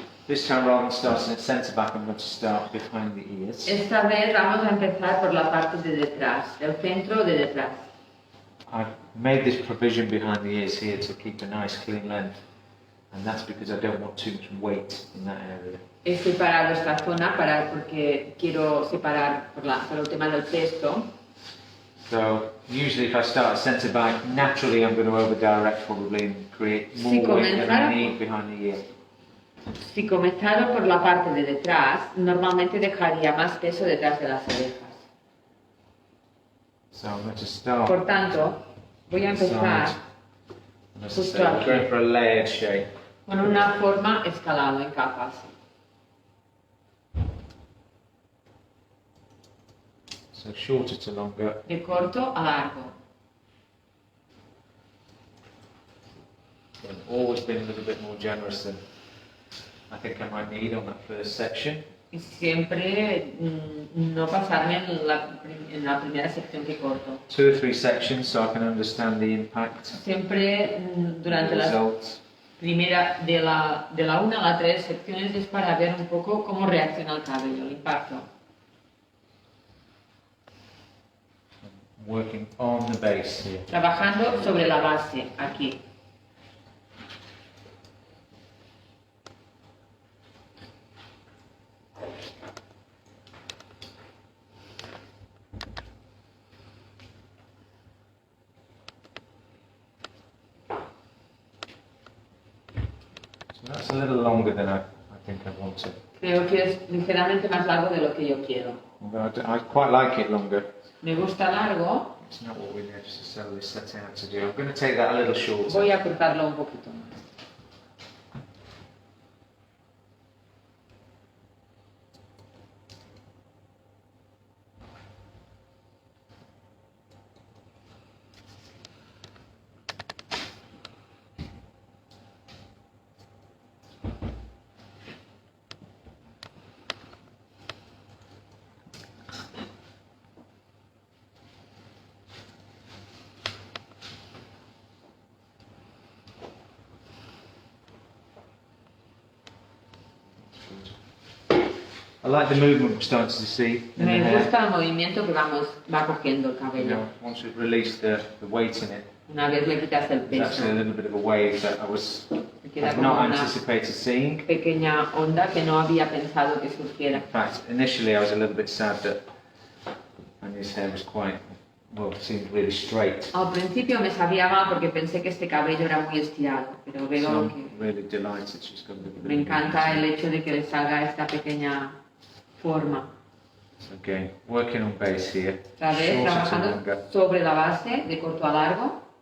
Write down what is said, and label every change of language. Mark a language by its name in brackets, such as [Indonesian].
[English] This time rather than starting at centre back, I'm going to start behind the ears. [Spanish] Esta vez vamos a empezar por la parte de detrás, del centro de detrás. [English] I've made this provision behind the ears here to keep a nice clean length, and that's because I don't want too much weight in that area. [Spanish] He separado esta zona porque quiero separar por el tema del cesto. [English] So usually if I start at centre back, naturally I'm going to over direct probably and create more weight than I need behind the ear. [Spanish] Si comenzara por la parte de detrás, normalmente dejaría más peso detrás de las orejas. [English] So I'm going to start. [Spanish] Por tanto, voy a empezar justo aquí, [English] going for a layered shape. [Spanish] Con una forma escalada en capas. [English] So shorter to longer. [Spanish] De corto a largo. [English] I've always been a little bit more generous than I think I might need on that first section. [Spanish] Y siempre no pasarme en la primera sección que corto. [English] 2 or 3 sections so I can understand the impact. [Spanish] Siempre durante las primera de la 1 a la 3 secciones es para ver un poco cómo reacciona el cabello, el impacto. [English] Working on the base here. [Spanish] Trabajando sobre la base aquí. [English] So that's a little longer than I think I wanted. [Spanish] Creo que es ligeramente más largo de lo que yo quiero. [English] I quite like it longer. [Spanish] Me gusta largo. [English] It's not what we necessarily set out to do. I'm going to take that a little shorter. [Spanish] Voy a cortarlo un poquito más. [English] I like the movement we're starting to see. [Spanish] Me gusta el movimiento que va cogiendo el cabello. [English] Once we've released the weight in it, [Spanish] una vez le quitas el peso, [English] actually a little bit of a wave that I've not anticipated seeing. [Spanish] Pequeña onda que no había pensado que surgiera. [English] In fact, initially I was a little bit sad that Anya's hair was seemed really straight. [Spanish] Al principio me sabía mal porque pensé que este cabello era muy estirado, pero veo que [English] really delighted she's got a little bit. [Spanish] Me encanta el hecho de que le salga esta pequeña forma. [English] So again, working on base here. [Spanish] Otra vez, trabajando sobre la base, de corto a largo.